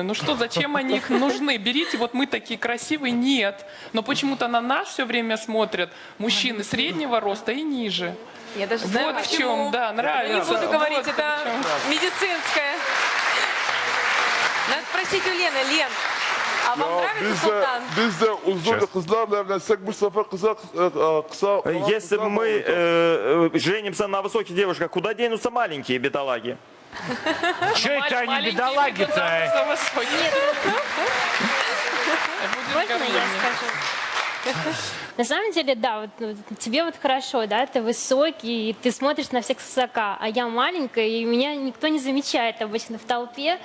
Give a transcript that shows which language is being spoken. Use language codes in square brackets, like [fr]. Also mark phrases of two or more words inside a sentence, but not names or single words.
[ru] Ну что, зачем они их нужны? Берите, вот мы такие красивые. Нет. Но почему-то на нас все время смотрят мужчины среднего роста и ниже. Я даже знаю, Вот в почему. чем, да, нравится. Не буду говорить, Вот это в чем. медицинское. Надо спросить у Лены. Лен, а вам нравится [tr] Biz [ru] султан? [tr] de uzun kızlarla evlensek bu sefer kısa [ru] Если бы мы женимся на высоких девушках, куда денутся маленькие бедолаги? Че это они Маленькие бедолаги-то? за высокие. Можно я скажу? На самом деле, да, вот тебе вот хорошо, да, ты высокий, и ты смотришь на всех свысока, а я маленькая, и меня никто не замечает обычно в толпе.